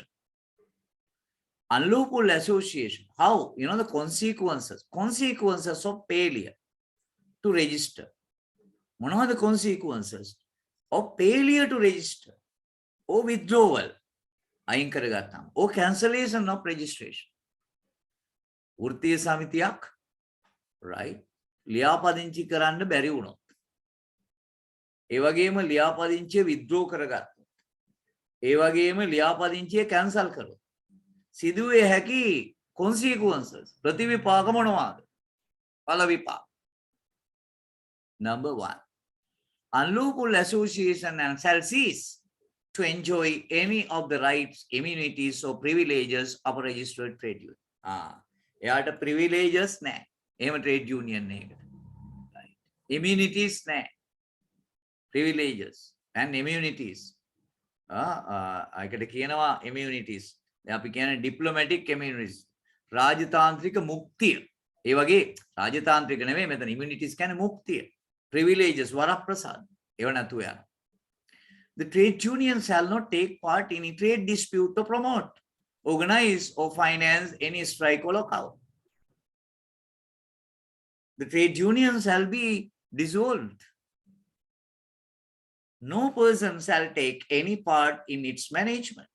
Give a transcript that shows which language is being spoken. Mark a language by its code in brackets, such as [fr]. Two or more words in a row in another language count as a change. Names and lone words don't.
[en] Unlawful association. How? The consequences of failure to register. What are the consequences of failure to register or withdrawal or cancellation of registration? [si] වෘත්තීය සමිතියක්, right? ලියාපදිංචි කරන්න බැරි වුණොත්. ඒ වගේම ලියාපදිංචිය withdraw කරගත්තොත්. ඒ වගේම ලියාපදිංචිය cancel කරොත්. සිදුවේ හැකි consequences ප්‍රතිවිපාක මොනවාද? ඵල විපාක. [en] Number 1. Unlawful association and shall cease to enjoy any of the rights, immunities or privileges of a registered trade union. [si] එයාට privileges නැහැ. එහෙම [en] trade union [si] එකකට. Right. Immunities නැහැ. [en] Privileges and immunities. [si] ඒකට කියනවා immunities. අපි කියන්නේ [en] diplomatic immunities. [si] රාජතාන්ත්‍රික මුක්තිය. ඒ වගේ රාජතාන්ත්‍රික නෙවෙයි මෙතන immunities කියන්නේ මුක්තිය. Privileges වරප්‍රසාද. ඒව නැතුව යනවා. [en] The trade union shall not take part in a trade dispute to promote, organize or finance any strike or lockout. The trade union shall be dissolved. No person shall take any part in its management.